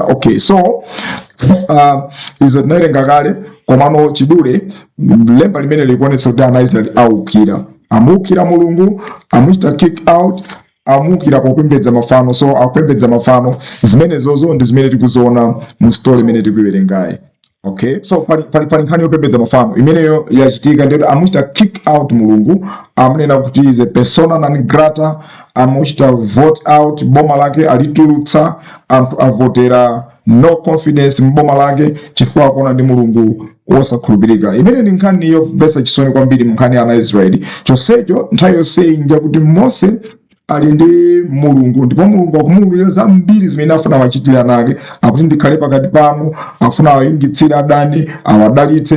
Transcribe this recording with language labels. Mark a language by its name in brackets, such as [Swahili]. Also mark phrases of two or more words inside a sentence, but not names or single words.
[Nyanja] Okay, so izo tinawerenga kale, komano chidule lemba limene likuonetsa kuti ana Israeli awukira, amukira mulungu, amuchita [English] kick out, [Nyanja] amukira popembedza mafano. So akupembedza mafano, zimene zozo ndi zimene tikuziona mu story imene tikuiwerengayi. Okay, so pali nkhani yopembedza mafano imeneyo yachitika, ndipo amuchita [English] kick out [Nyanja] mulungu, amanena kuti [English] is a [Latin] persona non grata, [Nyanja] amuchita [English] vote out, [Nyanja] boma lake alitulutsa, anthu avotera [English] no confidence [Nyanja] mboma lake chifukwa akuona ndi mulungu wosakhulupirika. Imene ndi nkhani yomvetsa chisoni kwambiri mnkhani ya ana Israeli. Chonsecho nthawi yonseyi nja kuti Mose ali ndi mulungu, ndipo mulungu akumululira zambiri zimene afuna wachitira nake, akuti ndikhale pakati panu, afuna awayingitsire adani, awadalitse.